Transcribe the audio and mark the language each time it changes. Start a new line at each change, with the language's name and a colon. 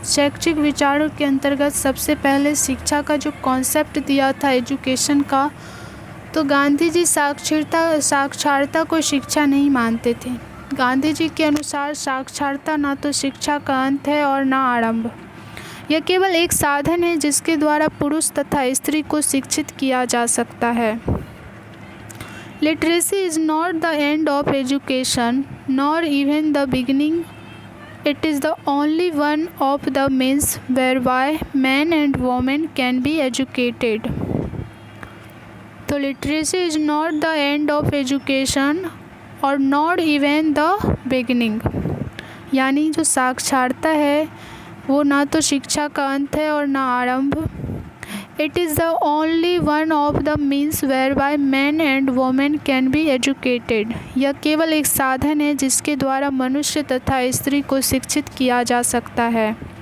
Hindi: शैक्षिक विचारों के अंतर्गत सबसे पहले शिक्षा का जो कॉन्सेप्ट दिया था एजुकेशन का, तो गांधी जी साक्षरता को शिक्षा नहीं मानते थे। गांधी जी के अनुसार साक्षरता ना तो शिक्षा का अंत है और ना आरंभ। यह केवल एक साधन है जिसके द्वारा पुरुष तथा स्त्री को शिक्षित किया जा सकता है।
English: Literacy is not the end of education, nor even the beginning. It is the only one of the means whereby men and women can be educated. तो literacy is not the end of education or not even the beginning.
Hindi: यानी जो साक्षरता है वो ना तो शिक्षा का अंत है और ना आरंभ।
English: It is the only one of the means whereby men and women can be educated.
Hindi: यह केवल एक साधन है जिसके द्वारा मनुष्य तथा स्त्री को शिक्षित किया जा सकता है।